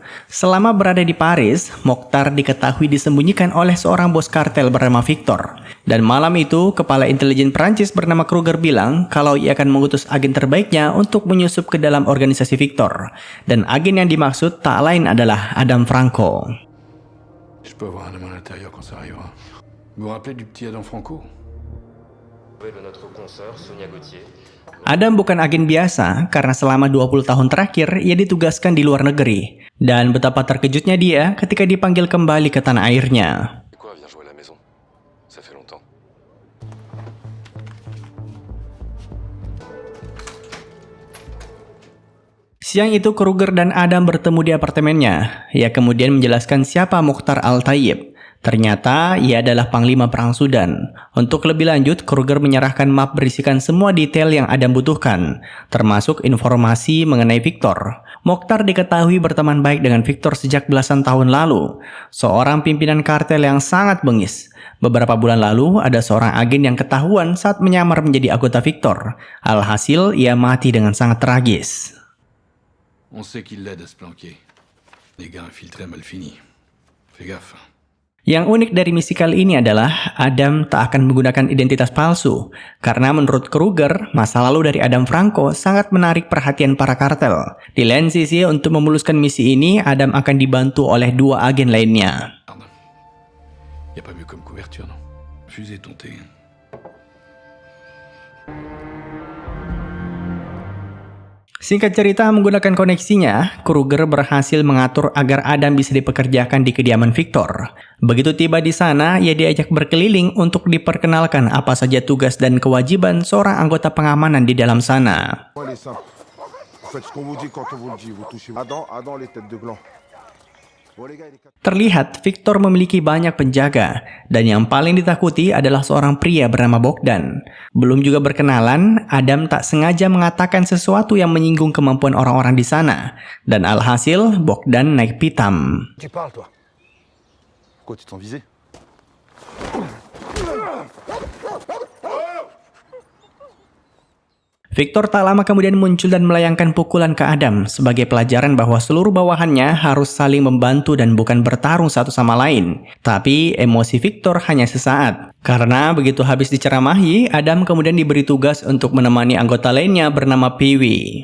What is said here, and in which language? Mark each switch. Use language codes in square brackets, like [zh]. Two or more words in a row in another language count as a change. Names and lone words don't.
[id] Selama berada di Paris, Mukhtar diketahui disembunyikan oleh seorang bos kartel bernama Victor. Dan malam itu, kepala intelijen Prancis bernama Kruger bilang kalau ia akan mengutus agen terbaiknya untuk menyusup ke dalam organisasi Victor. Dan agen yang dimaksud tak lain adalah Adam Franco. [fr] Je peux avoir un homme à l'intérieur quand ça arrivera. Vous vous rappelez du petit Adam Franco? De notre consoeur Sonia Gauthier. [id] Adam bukan agen biasa karena selama 20 tahun terakhir ia ditugaskan di luar negeri. Dan betapa terkejutnya dia ketika dipanggil kembali ke tanah airnya. [fr] Quoi, viens jouer à la maison. Ça fait longtemps. [id] Siang itu Kruger dan Adam bertemu di apartemennya. Ia kemudian menjelaskan siapa Mukhtar Al-Tayyib. Ternyata ia adalah Panglima Perang Sudan. Untuk lebih lanjut, Kruger menyerahkan map berisikan semua detail yang Adam butuhkan, termasuk informasi mengenai Victor. Mukhtar diketahui berteman baik dengan Victor sejak belasan tahun lalu, seorang pimpinan kartel yang sangat bengis. Beberapa bulan lalu, ada seorang agen yang ketahuan saat menyamar menjadi anggota Victor. Alhasil, ia mati dengan sangat tragis. [fr] On sait qu'il l'aide à se planquer. Les gars infiltrés mal finis. Fais gaffe. [id] Yang unik dari misi kali ini adalah Adam tak akan menggunakan identitas palsu. Karena menurut Kruger, masa lalu dari Adam Franco sangat menarik perhatian para kartel. Di lain sisi, untuk memuluskan misi ini, Adam akan dibantu oleh dua agen lainnya. [fr] Y a pas mieux comme couverture, non? Fusée tontée. [id] Singkat cerita, menggunakan koneksinya, Kruger berhasil mengatur agar Adam bisa dipekerjakan di kediaman Victor. Begitu tiba di sana, ia diajak berkeliling untuk diperkenalkan apa saja tugas dan kewajiban seorang anggota pengamanan di dalam sana. Terlihat Victor memiliki banyak penjaga, dan yang paling ditakuti adalah seorang pria bernama Bogdan. Belum juga berkenalan, Adam tak sengaja mengatakan sesuatu yang menyinggung kemampuan orang-orang di sana, dan alhasil Bogdan naik pitam. [fr] Tu parles, toi? Pourquoi tu t'en visais? [id] Victor tak lama kemudian muncul dan melayangkan pukulan ke Adam sebagai pelajaran bahwa seluruh bawahannya harus saling membantu dan bukan bertarung satu sama lain. Tapi emosi Victor hanya sesaat. Karena begitu habis diceramahi, Adam kemudian diberi tugas untuk menemani anggota lainnya bernama Pee-wee.